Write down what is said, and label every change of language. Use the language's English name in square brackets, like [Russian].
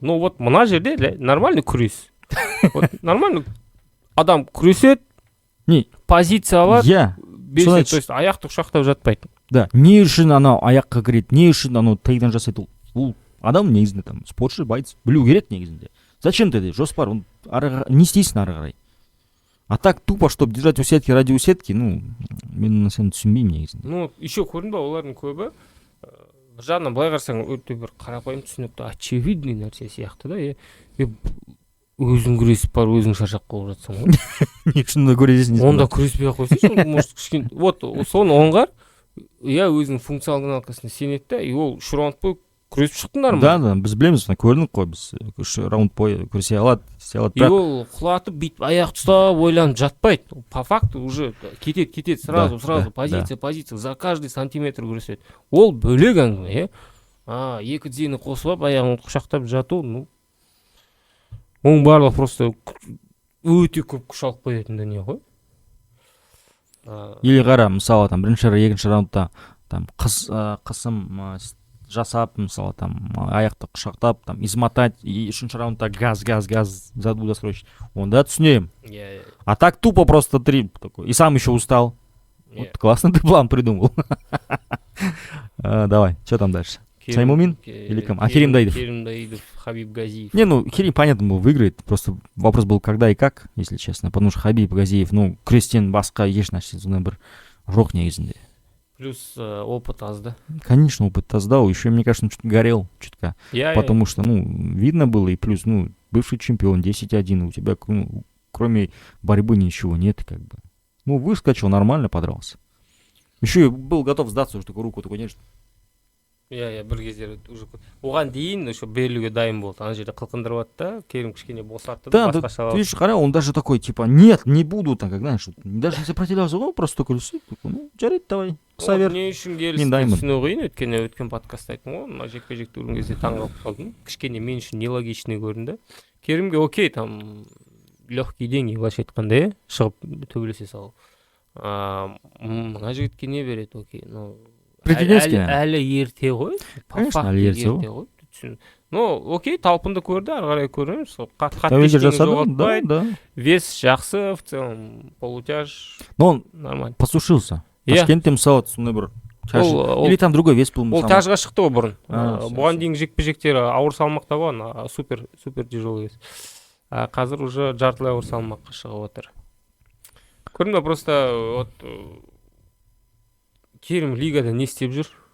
[Kazakh] Вот мына жерде нормальный күрес. Нормальный адам күресет, позиция алады. Иә. То есть аяқты құшақтап жатпайды. Да, не үшін анау аяққа кіреді, не үшін анау тайдан жасайды. Ол адам негізінде там спортшы, боец білу керек негізінде. Зачем ты жоспар, не істейсің ары қарай. [Russian] А так тупо, чтобы держать усетки ради усетки, мен сені түсінбеймін негізінде. [Kazakh] Еще көрдің ба, олардың көбі бір жағынан былай қарасаң өте бір қарапайым түсінікті, очевидный нәрсе сияқты да. Өзің күресіп бар, өзің шаршап қалып жатсың ғой. Не үшін көресің? Онда күреспей ақ қойсайшы, может кішкене. Вот соны Оңғар, өзінің функционалкасына сенеді да, ол 3 раунд бойы күресіп шықтыңдар ма? Да, біз білеміз, көрдік қой, біз 3 раунд бойы күресе алады, ол құлатып бүйтіп аяқ тұстап ойланып жатпайды. По факту уже кетеді сразу позиция за каждый сантиметр күреседі. Ол бөлек әңгіме, екі тізені қосып алып аяғын құшақтап жату, оның барлығы просто өте көп күш алып қоятын дүние ғой. Или қара, мысалы, бірінші, екінші раундта қысым жасап, мысалы, аяқты құшақтап, измотать, и үшінші раундта газ, задуда срочно. Онда түсінемін. [Russian] А так тупо просто 3, и сам еще устал. Вот классный ты план придумал. Давай, что там дальше? Саймумин или кем? Керим Даидов. Керим Даидов, Хабиб Газиев. Керим, понятно, был выиграет. Просто вопрос был, когда и как, если честно. [Kazakh] Потому что Хабиб Газиев, күрестен басқа еш нәрсе бір жоқ негізінде. [Russian] Плюс опыт аз, да? Конечно, опыт аз, да. Еще, мне кажется, чуть горел чутка. Потому что, видно было, и плюс, бывший чемпион, 10-1, у тебя, кроме борьбы ничего нет, как бы. Выскочил, нормально подрался. Еще и был готов сдаться, уже такую руку, такой, нет. [Kazakh] Бір кездері уже оған дейін берілуге дайын болды. Ана жерде қылқындырып атты да, Керім кішкене босатты да, басқаша алды. [Russian] Ты видишь, он даже такой, типа, нет, не буду, так, как знаешь, даже не сопротивлялся, просто такой лысый, жарайды, давай, савер. [Kazakh] Не үшін келісті түсіну қиын, өткен подкастта айттым ғой, мына жекпе-жекті көрген кезде таңғалып қалдым. Кішкене мен үшін нелогичный көрінді. Керімге окей, легкий деньги, былайша айтқанда, шығып төбелесе салу. Мына жігітке не береді, окей, әлі ерте ғой. Конечно, әлі ерте ғой. Окей, талпынды көрді, ары қарай көреміз. Қатты ештеңе жоғалтпайды. [Russian] Вес жақсы, в целом, полутяж нормально. Посушился. [Kazakh] Ташкентте, мысалы, сондай бір или там другой вес был. Ол тяжға шықты ғой бұрын. Бұған дейін жекпе-жектері ауыр салмақта болған, супер тяжелый вес. Қазір уже жартылай ауыр салмаққа шығып отыр. Көрдің ба, просто Керім лигада не істеп жүр?